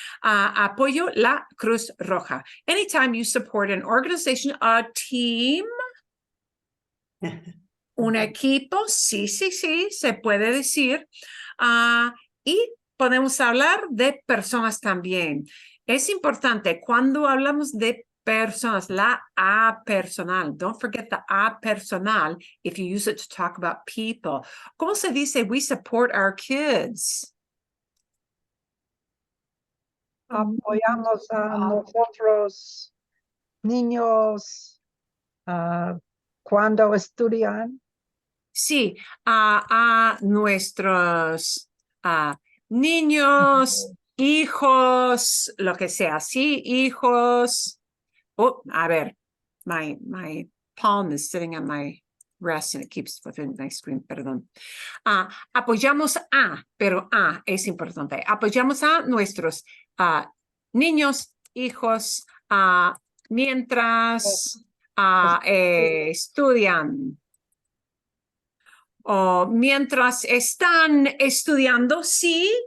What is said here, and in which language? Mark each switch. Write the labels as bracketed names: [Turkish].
[Spanish] Apoyo la Cruz Roja. [English] Anytime you support an organization, a team, un equipo, [Spanish] sí, se puede decir. Y podemos hablar de personas también. Es importante cuando hablamos de personas, la a personal. [English] Don't forget the a personal if you use it to talk about people. [Spanish] ¿Cómo se dice [English] we support our kids? [Spanish] Apoyamos a nosotros, niños, cuando estudian. Sí, a nuestros niños, hijos, lo que sea. Sí, hijos. [English] Oh, a ver, my palm is sitting on my wrist and it keeps within my screen, perdón. [Spanish] Apoyamos pero es importante. Apoyamos a nuestros niños, hijos, mientras estudian. O mientras están estudiando, sí,